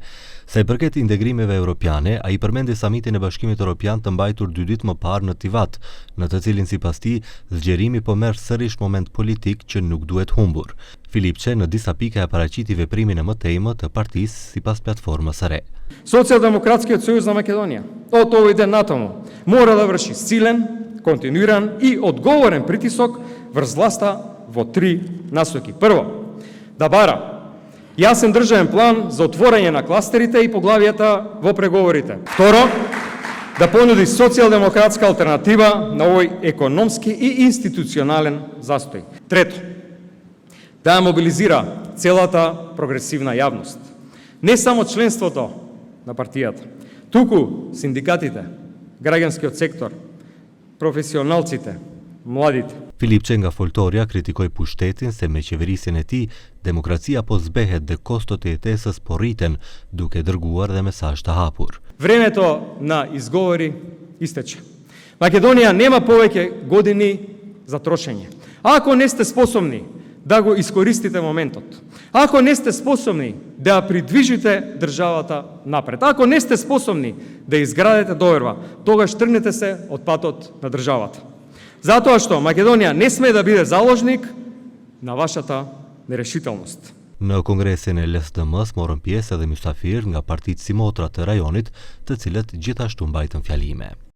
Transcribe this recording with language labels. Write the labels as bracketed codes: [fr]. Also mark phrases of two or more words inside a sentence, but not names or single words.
[sq] Sa i përket integrimeve europiane, ai përmendi samitin e Bashkimit Evropian të mbajtur 2 ditë më parë në Tivat, në të cilin sipas tij zgjerimi po merr sërish moment politik që nuk duhet humbur. Filipçe në disa pika e paraqiti veprimin e mëtejmë të partisë sipas platformës së re. [mk] Социјалдемократскиот сојуз на Македонија од овој ден натаму мора да врши силен, континуиран и одговорен притисок врз власта во 3 насоки. Прво, да бара јасен државен план за отворање на кластерите и поглавијата во преговорите. Второ, да понуди социјалдемократска алтернатива на овој економски и институционален застој. Трето, да мобилизира целата прогресивна јавност. Не само членството на партијата, туку синдикатите, граѓанскиот сектор, професионалците, младите. [sq] Filipçe nga foltorja kritikoi pushtetin se me qeverisjen e tij demokracia po zbehet dhe kostot e jetesës po rriten, duke dërguar dhe mesazh të hapur. [mk] Времето на изговори истече. Македонија нема повеќе години за трошење. Ако не сте способни да го искористите моментот, ако не сте способни да придвижите државата напред, ако не сте способни да изградите доверба, тогаш тргнете се од патот на државата. Затоа што Македонија не сме да биде заложник на вашата нерешителност. [sq] Në kongresin e LSDM-s morën pjesë edhe mysafirë nga partitë si motra të rajonit, të cilët gjithashtu mbajtën fjalime.